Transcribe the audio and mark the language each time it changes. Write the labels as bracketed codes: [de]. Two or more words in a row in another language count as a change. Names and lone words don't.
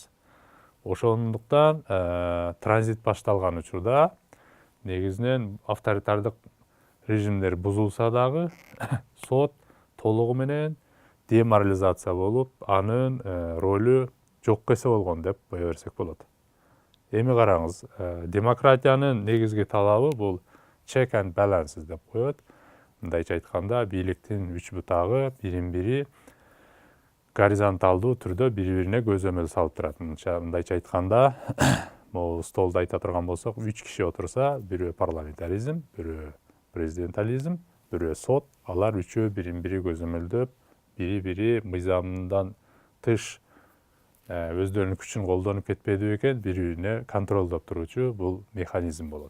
[ky] Ошондуктан транзит башталган учурда негизинен авторитардык режимдер бузулса дагы сот толугу менен деморализация болуп, анын ролу жокко эсе болгон деп кое берсек болот. Эми караңыз, демократиянын негизги талабы бул [en] check and balances [ky] деп коет. Мындайча айтканда, бийликтин үч бутагы бирин-бири горизонталдуу түрдө бири-бирине көзөмөл салып турат. Мындайча айтканда, могу столдо айта турган болсок, 3 киши отурса, бирөө парламентаризм, бирөө президентализм, бирөө сот, алар үчөө бирин-бири көзөмөлдөп, бири-бири мыйзамдан тыш өздөрүнүн күчүн колдонуп кетпеди экен, бири-бирине контролдоп туруучу бул механизм болот.